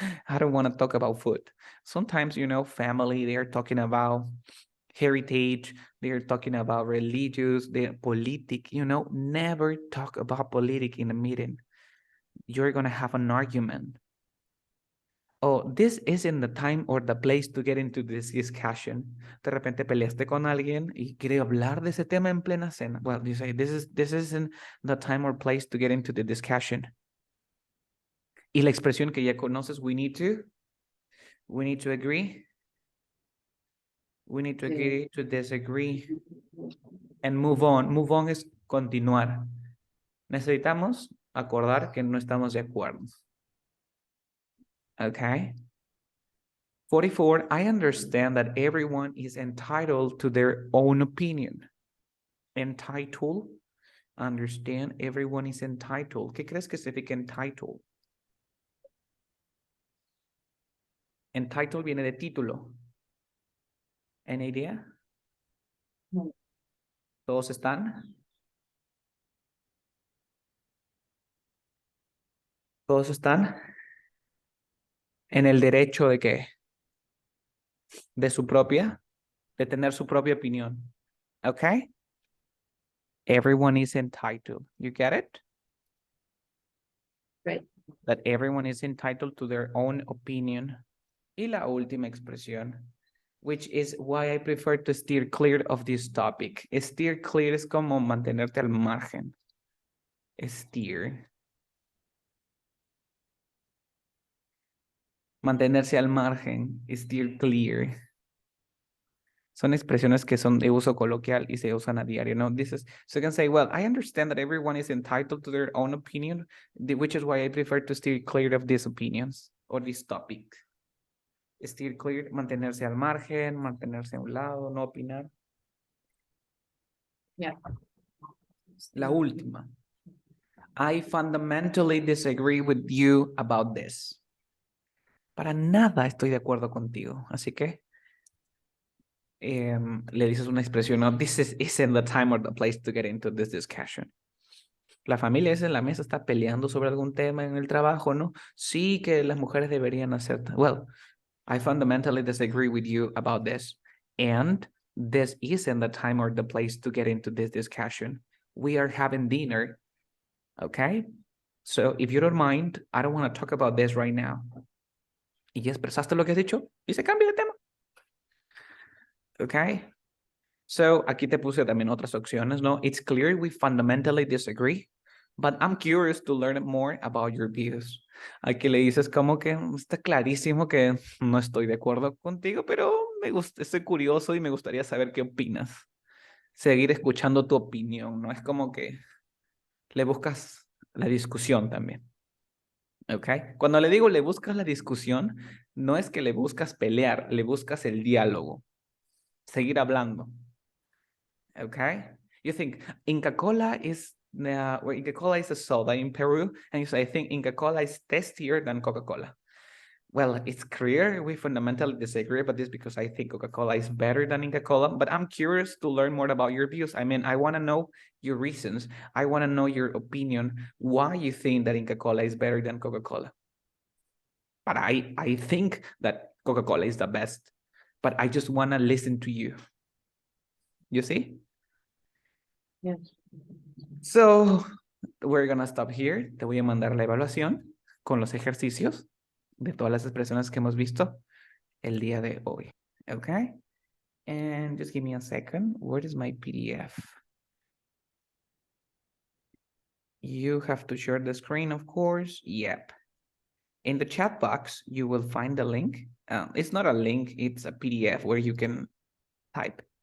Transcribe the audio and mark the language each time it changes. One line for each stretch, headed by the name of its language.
English: I don't want to talk about food. Sometimes, family, they're talking about heritage, they're talking about religious, the politic, never talk about politic in a meeting. You're going to have an argument. Oh, this isn't the time or the place to get into this discussion.
Spanish: De repente peleaste con alguien y quiere hablar de ese tema en plena cena.
English: Well, you say, this isn't the time or place to get into the discussion.
Spanish: Y la expresión que ya conoces,
English: we need to agree. We need to agree to disagree and move on.
Spanish: Move on es continuar. Necesitamos acordar que no estamos de acuerdo.
English: Okay. 44, I understand that everyone is entitled to their own opinion. Entitled, understand, everyone is entitled.
Spanish: ¿Qué crees que significa entitled? Entitled viene de título.
English: ¿Any idea?
Spanish: No. ¿Todos están? ¿Todos están? ¿En el derecho de qué? De tener su propia opinión.
English: Okay? Everyone is entitled. You get it? Right. That everyone is entitled to their own opinion.
Spanish: Y la última expresión,
English: which is why I prefer to steer clear of this topic.
Spanish: Steer clear es como mantenerte al margen. Steer. Mantenerse al margen. Steer clear. Son expresiones que son de uso coloquial y se usan a diario, ¿no?
English: So you can say, well, I understand that everyone is entitled to their own opinion, which is why I prefer to steer clear of these opinions or this topic.
Spanish: Steer clear, mantenerse al margen, mantenerse a un lado, no opinar.
English: Yeah.
Spanish: La última.
English: I fundamentally disagree with you about this.
Spanish: Para nada estoy de acuerdo contigo. Así que le dices una expresión, no,
English: this isn't the time or the place to get into this discussion.
Spanish: La familia esa en la mesa está peleando sobre algún tema en el trabajo, ¿no? Sí que las mujeres deberían hacer.
English: Well, I fundamentally disagree with you about this. And this isn't the time or the place to get into this discussion. We are having dinner, okay? So if you don't mind, I don't want to talk about this right now.
Spanish: Y ya expresaste lo que has dicho y se cambia de tema. Okay? So aquí te puse también otras opciones, ¿no?
English: It's clear we fundamentally disagree, but I'm curious to learn more about your views.
Spanish: Aquí le dices como que está clarísimo que no estoy de acuerdo contigo, pero estoy curioso y me gustaría saber qué opinas. Seguir escuchando tu opinión, ¿no? Es como que le buscas la discusión también. ¿Ok? Cuando le digo le buscas la discusión, no es que le buscas pelear, le buscas el diálogo. Seguir hablando.
English: Okay? You think Inca Cola is Where Inca Cola is a soda in Peru, and you say, I think Inca Cola is tastier than Coca-Cola. Well, it's clear we fundamentally disagree about this because I think Coca-Cola is better than Inca Cola, but I'm curious to learn more about your views. I mean, I want to know your reasons. I want to know your opinion, why you think that Inca Cola is better than Coca-Cola. But I think that Coca-Cola is the best, but I just want to listen to you. You see? Yes. So, we're going to stop here.
Spanish: Te voy a mandar la evaluación con los ejercicios de todas las expresiones que hemos visto el día de hoy.
English: Okay? And just give me a second. Where is my PDF? You have to share the screen, of course. Yep. In the chat box, you will find the link. It's not a link, it's a PDF where you can type.